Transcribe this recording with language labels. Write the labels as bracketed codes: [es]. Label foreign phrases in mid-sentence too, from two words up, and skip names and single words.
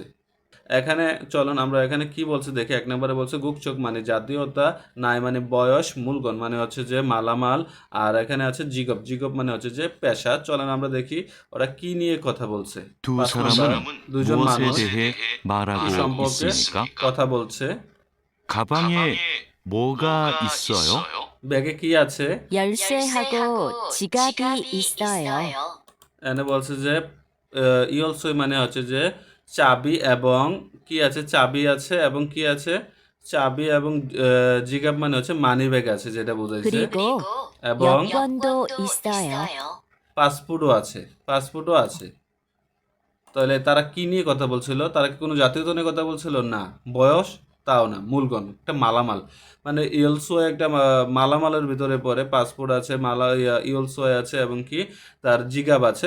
[bn] এখানে চলুন আমরা এখানে কি বলছে দেখি। 1 নম্বরে বলছে গুকচক মানে জাতীয়তা, নাই মানে বয়স, মূলগণ মানে হচ্ছে যে মালামাল, আর এখানে আছে জিগপ মানে হচ্ছে যে পেশা। চলেন আমরা দেখি ওরা কি নিয়ে কথা বলছে। [ko] 두 [bn] 5 নাম্বার, [ko] 사람은 [bn] দুজন [ko] 무엇에 [bn] মানুষ [ko] 대해 [bn] কি [ko] 말하고 [bn] সম্পর্কে [ko] 있습니까? [bn] কথা বলছে। [ko] 가방에 뭐가 있어요? [bn] ব্যাগে কি আছে? [ko] 열쇠하고 지갑이 있어요. [bn] এখানে বলছে যে ইয়লসই মানে হচ্ছে যে চাবি এবং কি আছে, চাবি আছে এবং কি আছে, চাবি এবং জিগাব মানে হচ্ছে মানি ব্যাগ আছে, যেটা বোঝাইছে। [ko] 그리고 [bn] এবং [ko] 여권도 있어요. [bn] পাসপোর্টও আছে। তাহলে তারা কি নিয়ে কথা বলছিল? তারা কি কোনো জাতীয়তা নিয়ে কথা বলছিল? না। বয়স? তাও না। মূলগণ একটা মালামাল, মানে ইয়লসোয় একটা মালামালের ভিতরে পড়ে। পাসপোর্ট আছে, ইয়লসোয় আছে এবং কি তার জিগাব আছে।